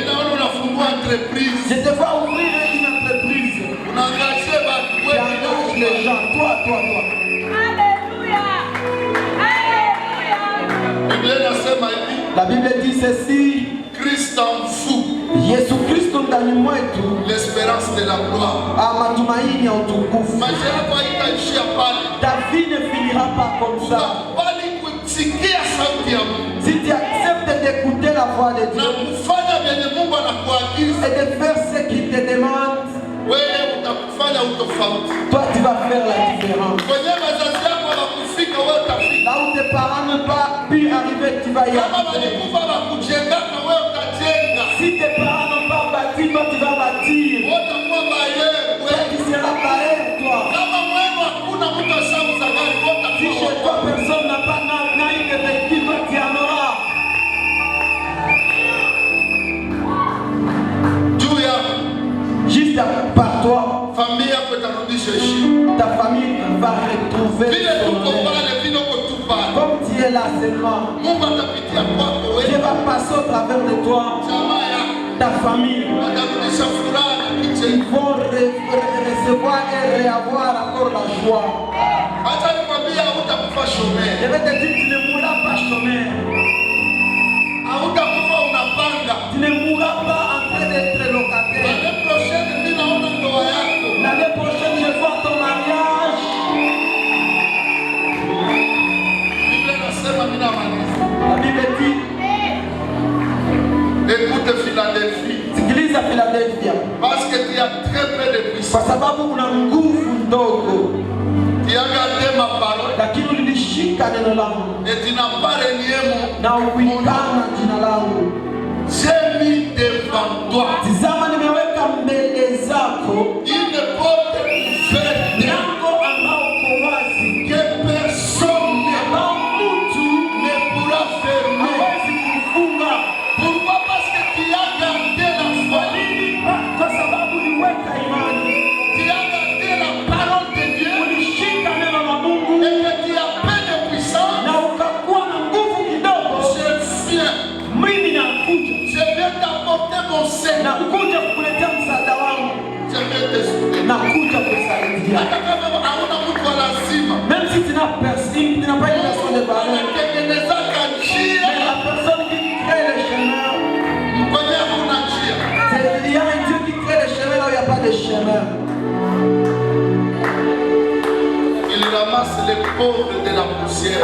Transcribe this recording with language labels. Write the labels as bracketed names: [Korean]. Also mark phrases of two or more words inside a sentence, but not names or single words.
[French] Je te vois ouvrir une entreprise. Tu engages les gens, toi. Alléluia. Alléluia. La Bible dit ceci. Christ en vous. [Swahili] Yesu Kristo ndani mwetu. [French] L'espérance de la gloire. [Swahili] Matumaini ya utukufu. Maisha yako haitaishia pale. [French] Ta vie ne finira pas comme ça. [Swahili] Utakubali kusikia sauti ya Mungu. [French] Si tu acceptes d'écouter la voix de Dieu. [Swahili] Na kufanya vyenye Mungu anakuagiza. [French] Et de faire ce qu'il te demande. [Swahili] Wewe utakufanya utofauti. [French] Toi tu vas faire la différence. [Swahili] Kwenye wazazi wako wakufika wewe utafika. [French] Là où tes parents n'ont pas pu arriver, tu vas y [Swahili] Kama [French] arriver. [Swahili] walikufa wakujengaka wewe utajenga. [French] Si tes parents n'ont pas bâti, toi tu vas bâtir. [Swahili] Utakuwa baye [French] Toi [Swahili] wewe. [French] tu seras pareil, toi. [Swahili] Kama mwenu hakuna mtu ashauza gari [French] Si chez toi personne n'a pas eu de véhicule, toi tu en auras. [Swahili] juu yako. [French] Juste par toi, [Swahili] Familia yako itarudisha heshima. [French] ta famille va retrouver [Swahili] Vile [French] son [Swahili] tuko [French] honneur. [Swahili] pale, vile uko tu pale. [French] Comme tu es là seulement, [Swahili] Mungu atapitia kwako [French] Dieu [Swahili] wewe. [French] va passer au travers de toi, [Swahili] Jamaa yako [French] ta famille. [Swahili] watarudisha furaha na [French] Ils [Swahili] kicheko. [French] vont recevoir et réavoir encore la joie. [Swahili] Hata nikwambia hutakufa [French] Je [Swahili] shomeri. [French] vais te dire, tu ne mourras pas chômeur. [Swahili] Hautakufa unapanga. [French] Tu ne mourras pas en train d'être locataire. L'année prochaine [Swahili] mimi naona ndoa yako. [French] L'année prochaine, je vois ton mariage. [Swahili] Biblia inasema mimi namaliza. [French] La Bible dit, Écoute Philadelphie. [Swahili] sikiliza Philadelphia, [French] Parce que tu as très peu de [Swahili] kwa [French] puissance. [Swahili] sababu una nguvu ndogo, [French] Tu as gardé ma parole [Swahili] lakini ulilishika neno langu [French] et tu n'as pas renié [Swahili] na ukuikana jina langu. [French] J'ai mis devant toi [Swahili] Tizama, nimeweka mbele zako [French] une porte ouverte [Swahili] mlango ambao uko wazi, [French] que personne [Swahili] ambao mtu [French] ne pourra fermer. [Swahili] hawezi kufunga. [French] Pourquoi? Parce que tu as gardé la foi. [Swahili] Kwa sababu uliweka imani, [French] Tu as gardé la parole de Dieu [Swahili] ulishika neno la Mungu [French] et que tu as peu de puissance. [Swahili] na ukakuwa na nguvu kidogo. Mimi [French] Je viens t'apporter mon sein. [Swahili] nakuja kukuletea msaada wangu, [French] Je viens te soutenir. [Swahili] nakuja kusaidia. Hata kama hauna mtu wa lazima, [French] Même si tu n'as personne, tu n'as pas une personne de valeur, [Swahili] anatengenezaka [French] mais [Swahili] njia [French] la personne qui crée le chemin, [Swahili] kwenye hakuna njia. [French] il y a un Dieu qui crée le chemin là où il n'y a pas de chemin. Il ramasse les pauvres de la poussière.